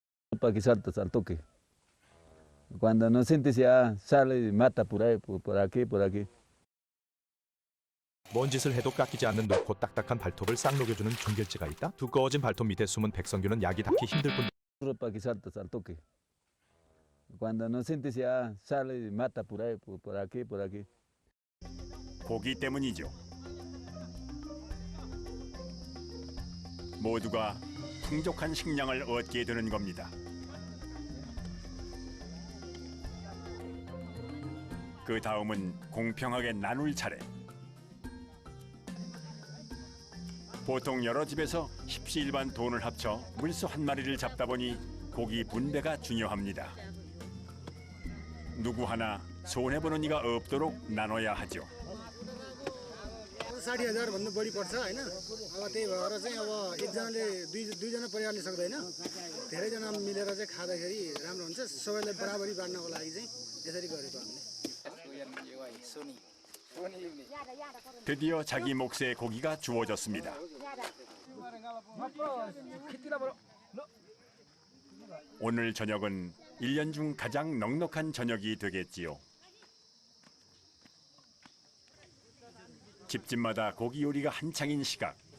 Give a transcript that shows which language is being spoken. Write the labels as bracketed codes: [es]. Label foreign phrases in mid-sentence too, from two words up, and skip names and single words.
[es] Para que salta al toque. Cuando no sientes ya sale y mata por ahí, por aquí, por aquí. [ko] 뭔 짓을 해도 깎이지 않는 높고 딱딱한 발톱을 싹 녹여주는 종결제가 있다. 두꺼워진 발톱 밑에 숨은 백성균은 약이 닿기 힘들 뿐. [es] Para que salta al toque. Cuando no sientes ya sale y mata por ahí, por aquí, por aquí. [ko] 고기 때문이죠. 모두가 풍족한 식량을 얻게 되는 겁니다. 그 다음은 공평하게 나눌 차례. 보통 여러 집에서 십시일반 돈을 합쳐 물소 한 마리를 잡다 보니 고기 분배가 중요합니다. 누구 하나 손해보는 이가 없도록 나눠야 하죠. [ne] 60,000 भन्दा बढी पर्छ हैन अब त्यही भएर चाहिँ अब एकजनाले दुईजना परिवारले सक्दैन धेरैजना मिलेर चाहिँ खाँदाखेरि राम्रो हुन्छ सबैलाई बराबरी बाँड्नको लागि चाहिँ यसरी गरेको हामीले [ko] 드디어 자기 몫의 고기가 주어졌습니다. 오늘 저녁은 1년 중 가장 넉넉한 저녁이 되겠지요. 집집마다 고기 요리가 한창인 시각.